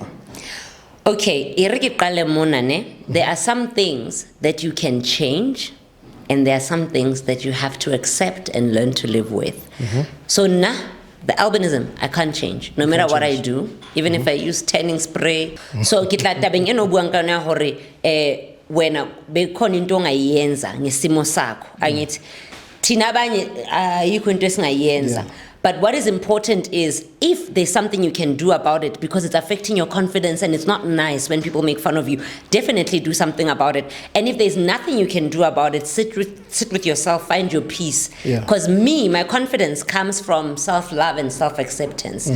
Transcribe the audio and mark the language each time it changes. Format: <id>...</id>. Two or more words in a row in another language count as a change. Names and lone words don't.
<en>Okay, there are some things that you can change, and there are some things that you have to accept and learn to live with. So the albinism, I can't change. No matter what I do, even if I use tanning spray.</en> <st>So kitla tabeng eno buang ka na hore</st> <zu>wena be khona into ongayenza ngesimo sakho. Angithi thina abanye ayikho into esingayenza.</zu> <en>But what is important is if there's something you can do about it because it's affecting your confidence and it's not nice when people make fun of you, definitely do something about it. And if there's nothing you can do about it, sit with yourself, find your peace. Because my confidence comes from self-love and self-acceptance.</en>